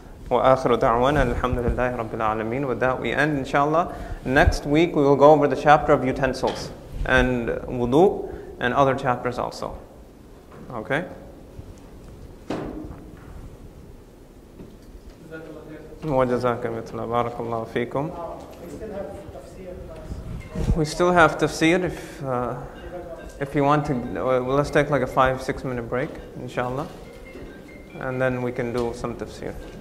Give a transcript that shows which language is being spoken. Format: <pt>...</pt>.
<ar>وآخر دعوانا الحمد لله رب العالمين.</ar> <en>With that we end, inshallah. Next week we will go over the chapter of utensils and wudu and other chapters also. Okay?</en> <ar>وجزاك مثل بارك الله فيكم.</ar> <en>We still have tafseer if you want to. Let's take like a 5-6 minute break, inshallah, and then we can do some tafseer.</en>